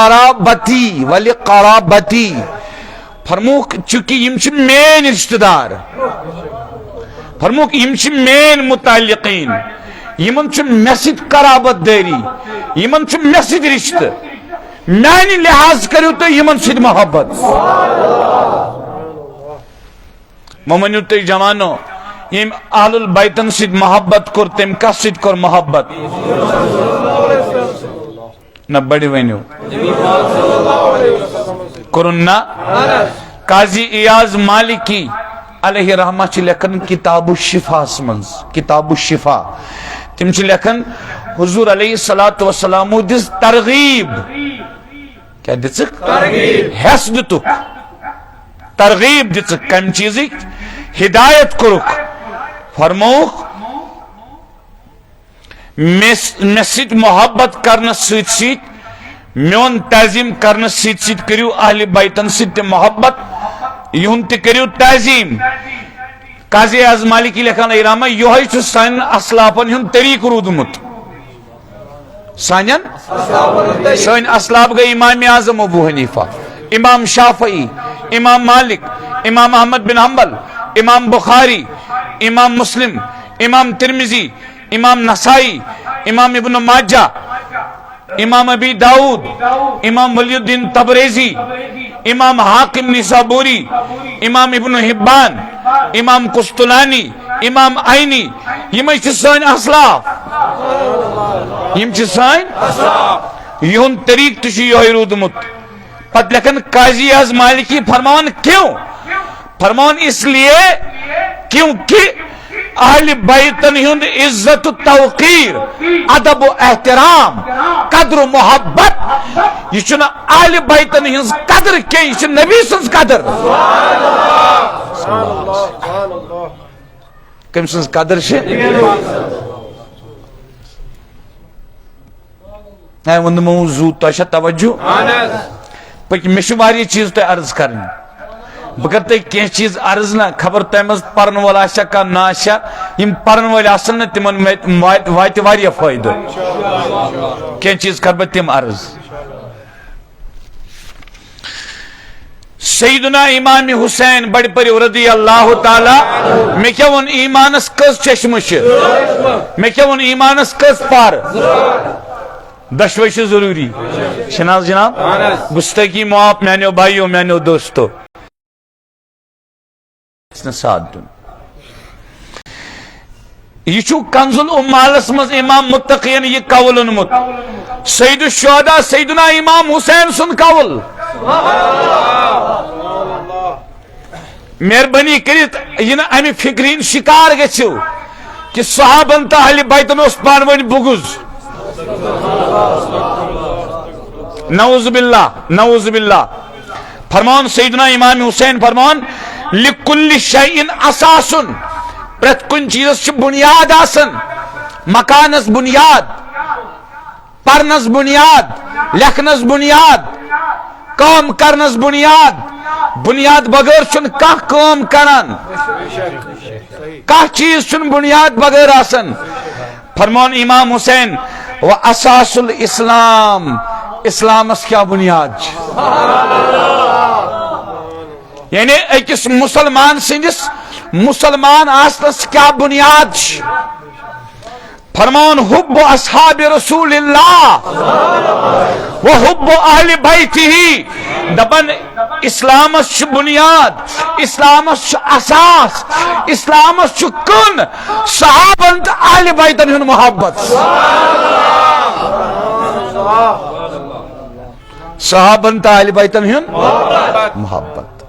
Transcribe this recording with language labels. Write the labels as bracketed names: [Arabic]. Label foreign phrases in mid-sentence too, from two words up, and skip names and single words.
[Kashmiri] قرابتی فرموک چونکہ یم چھ مین رشتہ دار فرموک یم چھ مین متعلقین یمن چھ مے سۭتۍ قرابت داری یمن چھ مے سۭتۍ رشتہ میانہ لحاظ کرو تو یمن سۭتۍ محبت ممنو تُہۍ جوانو یم اہل البیتن سۭتۍ محبت کور تم کس سۭتۍ کور محبت نہ بڑی ونیو کرن نا قاضی ایاز مالکی [Arabic] علیہ رحمہ [Kashmiri] چھ لکھن کتاب الشفا منز کتاب الشفا تم چھ لکھن حضور [Arabic] علیہ الصلوۃ والسلام [Kashmiri] دس ترغیب کیا دژک حس دتک ترغیب دژک کم چیزک ہدایت کرک فرموک مے سۭتۍ محبت کرنس سۭتۍ سۭتۍ میون تعظیم کرنس سۭتۍ سۭتۍ کریو اہل بیتن سۭتۍ تہِ محبت یہند تہِ کریو تعظیم قاضی اعظم مالکی لکھان رحمہ یہوے چھ سانٮ۪ن اسلافن ہند طریقہ روٗدمُت سٲنۍ اسلاف گئی امام اعظم ابو حنیفہ امام شافعی امام مالک امام احمد بن حنبل امام بخاری امام مسلم امام ترمذی امام نسائی امام ابن ماجہ امام ابی داود امام ولی الدین تبریزی امام حاکم نسابوری امام ابن حبان امام قسطلانی امام عینی یمے چھ سٲنۍ اسلاف یم چھ سٲنۍ یہند طریق تہ چھ یہوے روٗدمُت پتہ لکھن قاضی اعظم مالکی فرمان [Urdu] کیوں فرمان اس لیے کیونکہ [Kashmiri] اہل بیتن ہند عزت و توقیر ادب و احترام قدر و محبت یہ چھنا اہل بیتن ہند قدر کی یہ چھ نبی سنز قدر کم سنز قدر ہے ون موضوع تہ توجہ پک مے چھ واریاہ چیز تہ عرض کرنی بہ کر تہ کی چیز عرض نا خبر تہ مز پرن وول آشا کا نا آشا یم پرن وول آسن نا تمن وات واریاہ فائدہ کی چیز کر بہ تم عرض سیدنا امام حسین بڑ پر [Arabic] رضی اللہ تعالی [Kashmiri] میں کیا ون ایمانس کس چشم میں کیا ون ایمانس کس پار دشوئی سے ضروری شناز جناب گستگی معاف میانو بھائیو میانو دوستو ساتھ دن یہ کنز الامالس مز امام متقین یہ قول انمت سید الشہداء سیدنا امام حسین سن قول مہربانی کرت یہ نا امی فکرین شکار گچھو کہ صحابن تا اہل بیتن اس پانوانی بغض [Arabic] نعوذ باللہ [Kashmiri] فرمان سیدنا امام حسین فرمان [Arabic] لکل شیء اساس [Kashmiri] پرت کن چیز بنیاد آسن مکانس بنیاد پرنس بنیاد لکھنس بنیاد کام کرنس بنیاد بغیر چن کھانا کام کران کھانا چیز چن بنیاد بغیر آسن فرمان امام حسین [Arabic] و اساس الاسلام [Kashmiri] اسلامس کیا بنیاد یعنی ایکس مسلمان سندس مسلمان آسنس کیا بنیاد فرمان [Arabic] حب اصحاب رسول اللہ و حب اہل بیتہ [Kashmiri] دپن اسلامس بنیاد اسلامس اساس اسلامس کن صحابن تو اہل بیتن ہن محبت صحابن تو اہل بیتن ہن محبت